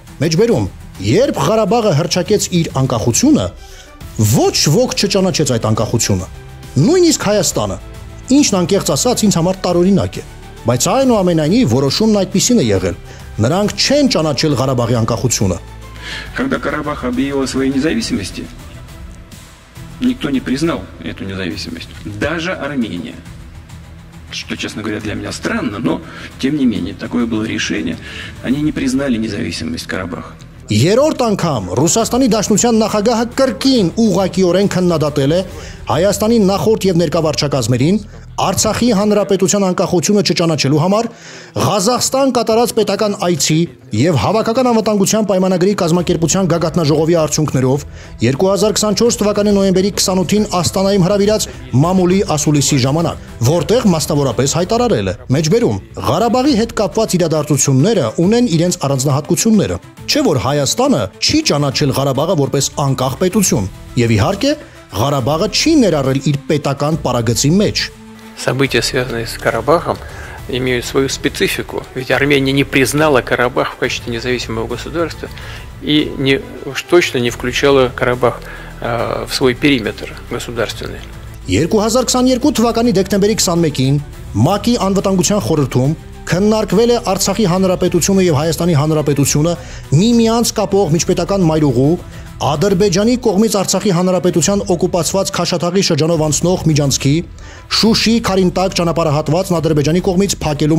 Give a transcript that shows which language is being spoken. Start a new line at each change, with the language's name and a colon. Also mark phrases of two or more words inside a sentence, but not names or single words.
Armenian: մեջբերում, երբ Ղարաբաղը հռչակեց իր անկախությունը, ոչ ոք չճանաչեց այդ անկախությունը։ Նույնիսկ Հայաստանը, ինչն անկեղծ ասած ինձ համար տարօրինակ է։ Բայց այնուամենայնիվ որոշումն այդպիսին է եղել։ Նրանք չեն ճանաչել Ղարաբաղի անկախությունը։
Russian: Когда Карабах объявил о своей независимости, никто не признал эту независимость. Даже Армения. Что, честно говоря, для меня странно, но, тем не менее, такое было решение. Они не признали независимость Карабаха.
Armenian: Երրորդ անգամ Ռուսաստանի Դաշնության նախագահը կրկին ուղղակիորեն քննադատել է Հայաստանի նախորդ եւ ներկա վարչակազմերին Արցախի հանրապետության անկախությունը չճանաչելու համար Ղազախստան կատարած պետական այցի եւ Հավաքական անվտանգության պայմանագրի կազմակերպության գագաթնաժողովի արդյունքներով 2024 թվականի նոյեմբերի 28-ին Աստանայում հրավիրած մամուլի ասուլիսի ժամանակ, որտեղ մասնավորապես հայտարարել է. Մեջբերում Ղարաբաղի հետ կապված իրադարձությունները ունեն իրենց առանձնահատկությունները, չէ՞ որ Հայաստանը չի ճանաչել Ղարաբաղը որպես անկախ պետություն եւ իհարկե Ղարաբաղը չի ներառել իր պետական պարագծի մեջ։
Russian: События, связанные с Карабахом, имеют свою специфику. Ведь Армения не признала Карабах в качестве независимого государства и уж точно не включала Карабах в свой периметр государственный.
Armenian: 2022 թվականի դեկտեմբերի 21-ին ՄԱԿ-ի անվտանգության խորհրդում քննարկվել է Արցախի հանրապետությունը եւ Հայաստանի հանրապետությունը միմյանց կապող միջպետական մայրուղու Ադրբեջանի կողմից Արցախի հանրապետության օկուպացված Քաշաթաղի շրջանով անցնող միջանցքի Շուշի Քարինտակ ճանապարհահատվածն Ադրբեջանի կողմից փակելու